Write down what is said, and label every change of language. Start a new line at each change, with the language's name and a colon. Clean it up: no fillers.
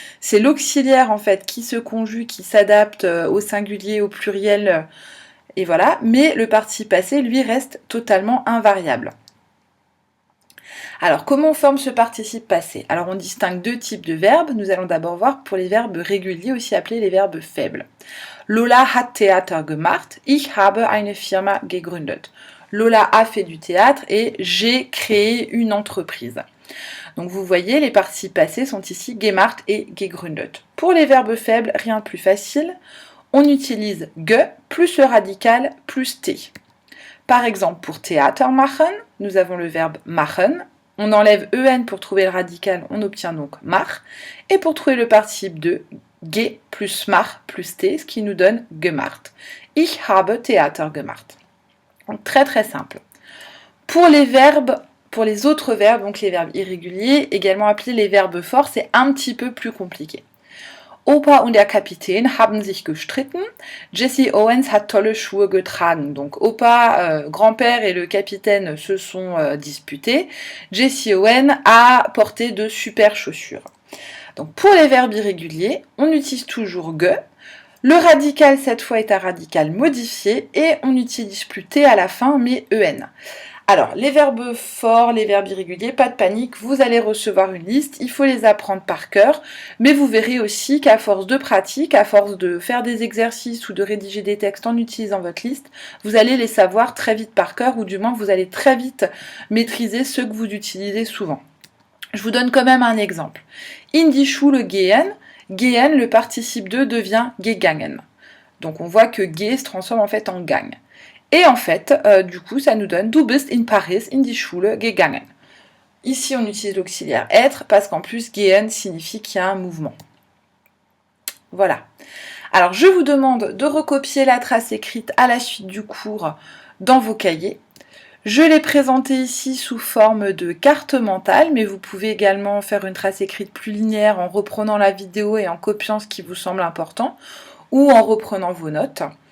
French: C'est l'auxiliaire en fait qui se conjugue, qui s'adapte au singulier, au pluriel, et voilà, mais le participe passé, lui, reste totalement invariable. Alors, comment on forme ce participe passé? Alors, on distingue deux types de verbes. Nous allons d'abord voir pour les verbes réguliers, aussi appelés les verbes faibles.
German: Lola hat Theater gemacht, ich habe eine Firma gegründet.
French: Lola a fait du théâtre et j'ai créé une entreprise. Donc vous voyez, les participes passés sont ici gemacht et gegründet. Pour les verbes faibles, rien de plus facile. On utilise ge plus le radical plus t. Par exemple, pour Theater machen, nous avons le verbe machen. On enlève en pour trouver le radical, on obtient donc mach. Et pour trouver le participe de ge plus mach plus t, ce qui nous donne gemacht.
German: Ich habe Theater gemacht.
French: Donc très très simple. Pour les autres verbes, donc les verbes irréguliers, également appelés les verbes forts, c'est un petit peu plus compliqué.
German: Opa und der Kapitän haben sich gestritten. Jesse Owens hat tolle Schuhe getragen.
French: Donc Opa, grand-père et le capitaine se sont disputés. Jesse Owens a porté de super chaussures. Donc pour les verbes irréguliers, on utilise toujours ge. Le radical cette fois est un radical modifié et on n'utilise plus t à la fin mais en. Alors, les verbes forts, les verbes irréguliers, pas de panique, vous allez recevoir une liste, il faut les apprendre par cœur, mais vous verrez aussi qu'à force de pratique, à force de faire des exercices ou de rédiger des textes en utilisant votre liste, vous allez les savoir très vite par cœur, ou du moins vous allez très vite maîtriser ceux que vous utilisez souvent. Je vous donne quand même un exemple.
German: In die Schule gehen, gehen,
French: le participe 2 devient
German: gegangen.
French: Donc on voit que ge se transforme en fait en gang. Et en fait, du coup, ça nous donne
German: Du bist in Paris in die Schule gegangen.
French: Ici, on utilise l'auxiliaire être parce qu'en plus, gehen signifie qu'il y a un mouvement. Voilà. Alors, je vous demande de recopier la trace écrite à la suite du cours dans vos cahiers. Je l'ai présentée ici sous forme de carte mentale, mais vous pouvez également faire une trace écrite plus linéaire en reprenant la vidéo et en copiant ce qui vous semble important, ou en reprenant vos notes.